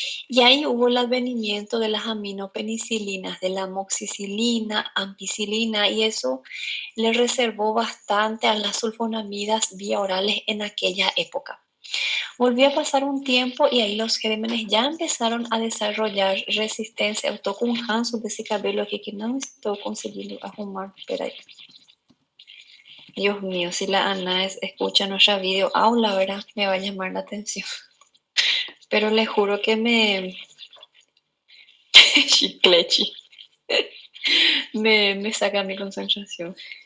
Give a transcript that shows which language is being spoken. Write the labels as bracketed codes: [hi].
[es] Y ahí hubo el advenimiento de las aminopenicilinas, de la amoxicilina, ampicilina, y eso le reservó bastante a las sulfonamidas vía orales en aquella época. Volvió a pasar un tiempo y ahí los gérmenes ya empezaron a desarrollar resistencia. [pt] Eu tô com um ranço desse cabelo aqui que não estou conseguindo arrumar. Espera aí. [es] Dios mío, si la Ana escucha nuestra video aula, ¿verdad? Me va a llamar la atención. Pero le juro que me... Chiclechi. me saca mi concentración.